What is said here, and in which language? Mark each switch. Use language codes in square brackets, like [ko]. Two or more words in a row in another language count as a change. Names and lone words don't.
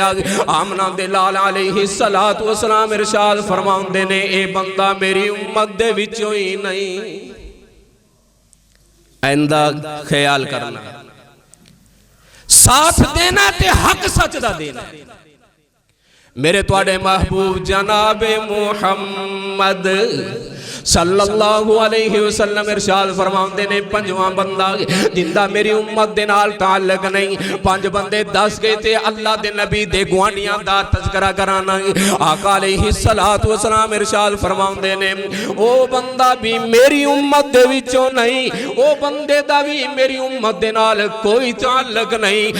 [pa] ਆਮਨਾ ਦੇ ਲਾਲ [ar] عليه الصلاة والسلام [pa] ਇਰਸ਼ਾਦ ਫ਼ਰਮਾਉਂਦੇ ਨੇ, ਏ ਬੰਦਾ ਮੇਰੀ ਉੱਮਤ ਦੇ ਵਿਚੋਂ ਹੀ ਨਹੀਂ। ਆਇੰਦਾ ਖ਼ਿਆਲ ਕਰਨਾ, ਸਾਥ ਦੇਣਾ ਤੇ ਹੱਕ ਸੱਚ ਦਾ ਦੇਣਾ। ਮੇਰੇ ਤੁਹਾਡੇ ਮਹਿਬੂਬ ਜਨਾਬੇ ਮੁਹੰਮਦ [ar] صلى الله عليه وسلم [pa] ਇਰਸ਼ਾਦ ਫ਼ਰਮਾਉਂਦੇ ਨੇ, ਪੰਜਵਾਂ ਬੰਦਾ ਜਿੰਦਾ ਮੇਰੀ ਉੱਮਤ ਦੇ ਨਾਲ ਤਅੱਲੁਕ ਨਹੀਂ। ਪੰਜ ਬੰਦੇ ਦੱਸ ਗਏ ਥੇ ਅੱਲਾਹ ਦੇ ਨਬੀ ਦੇ ਗੁਆਂਢੀਆਂ ਦਾ ਤਜ਼ਕਿਰਾ ਕਰਾਣਾ। ਆਕਾ [ar] عليه الصلاة والسلام [pa] ਇਰਸ਼ਾਦ ਫ਼ਰਮਾਉਂਦੇ ਨੇ, ਓ ਬੰਦਾ ਵੀ ਮੇਰੀ ਉੱਮਤ ਦੇ ਵਿਚੋਂ ਨਹੀਂ, ਓ ਬੰਦੇ ਦਾ ਵੀ ਮੇਰੀ ਉੱਮਤ ਦੇ ਨਾਲ ਕੋਈ ਤਅੱਲੁਕ ਨਹੀਂ।